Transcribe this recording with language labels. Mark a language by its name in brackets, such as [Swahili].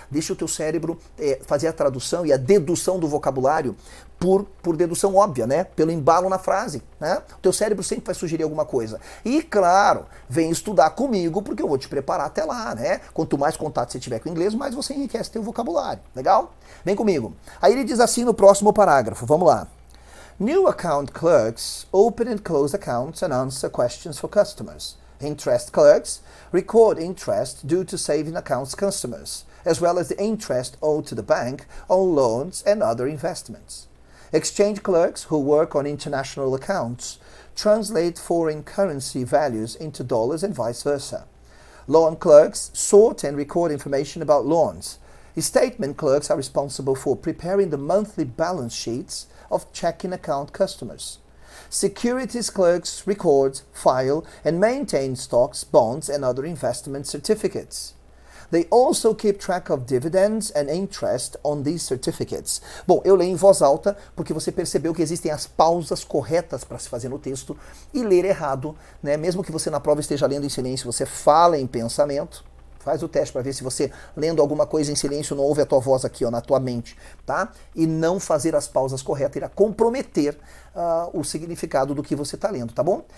[Portuguese] Deixa o teu cérebro fazer a tradução e a dedução do vocabulário por dedução óbvia, né? Pelo embalo na frase, né? O teu cérebro sempre vai sugerir alguma coisa. E, claro, vem estudar comigo, porque eu vou te preparar até lá, né? Quanto mais contato você tiver com o inglês, mais você enriquece teu vocabulário. Legal? Vem comigo. Aí ele diz assim no próximo parágrafo, vamos lá. [English] New account clerks open and close accounts and answer questions for customers. Interest clerks record interest due to saving accounts customers, as well as the interest owed to the bank on loans and other investments. Exchange clerks who work on international accounts translate foreign currency values into dollars and vice versa. Loan clerks sort and record information about loans. Statement clerks are responsible for preparing the monthly balance sheets of checking account customers. Securities clerks record, file, and maintain stocks, bonds, and other investment certificates. They also keep track of dividends and interest on these certificates. [Portuguese] Bom, eu leio em voz alta porque você percebeu que existem as pausas corretas para se fazer no texto e ler errado, né? Mesmo que você na prova esteja lendo em silêncio, você fala em pensamento. Faz o teste para ver se você, lendo alguma coisa em silêncio, não ouve a tua voz aqui, ó, na tua mente, tá? E não fazer as pausas corretas irá comprometer o significado do que você está lendo, tá bom?